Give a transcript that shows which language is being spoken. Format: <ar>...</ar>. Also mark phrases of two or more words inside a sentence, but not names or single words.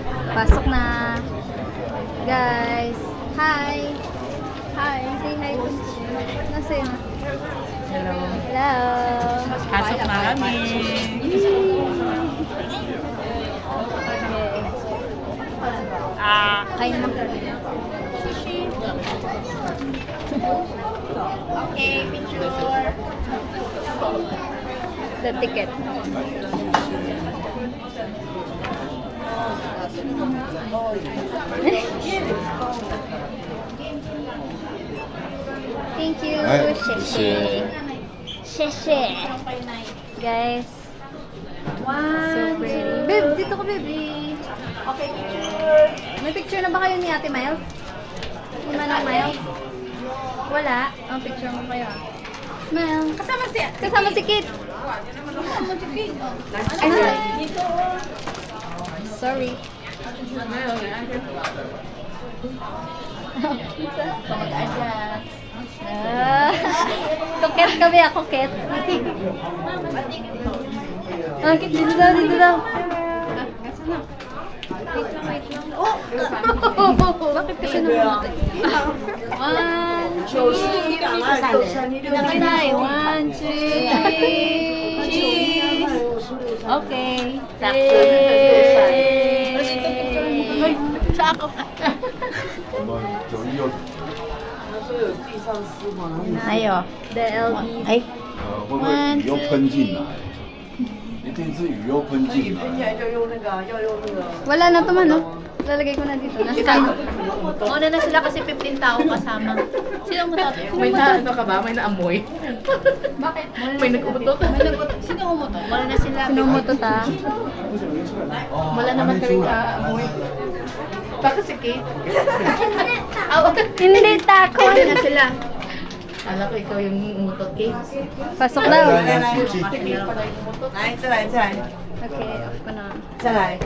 <tl>Pasok na. Guys.</tl> <en>Hi. Hi. Say hi to Nasa yun? Hello. Hello.</en> <tl>Pasok na kami. Kain naman kami.</tl> <en>Okay, picture. The ticket. Thank you.</en> <tl>Ay, Sheshe. Sheshe. Guys.</tl> <en>So pretty. Babe,</en> <tl>dito ko, baby.</tl> <en>Okay, picture.</en> <tl>May picture na ba kayo ni Ate Miles? Ni Manang Miles? Wala. Ang picture mo kayo. Smile. Kasama si Kit. Dito. Sorry. Kuket kami ako, Kit. Ah, Kit, dito daw, dito daw. Bakit kasi naman?</tl> <en>One, two, nakatay. One, two, cheese.</en> <tl>Okay. Sa ako. Ayo. The LB. Ay.</tl> <zh>会不会雨又喷进来？一定是雨又喷进来。</zh> <tl>Wala na to man, no? Lalagay ko na dito. Nasa Una na sila kasi 15 tao kasama. Sino mo tayo? May na, ano ka ba? May naamoy. Bakit? May nag-utot. Sino umutot? Wala na sila. Sinumuto ta. Wala naman kami naamoy. Baka si Kate. Hindi tako. Wala na sila. Alam ko ikaw yung umutot, Kate. Pasok daw.</tl> <zh>来来，出去。</zh> <tl>Kate pala yung umutot.</tl> <zh>来，再来，再来，</zh> <tl>Okay, off ko na.</tl> <zh>再来。</zh>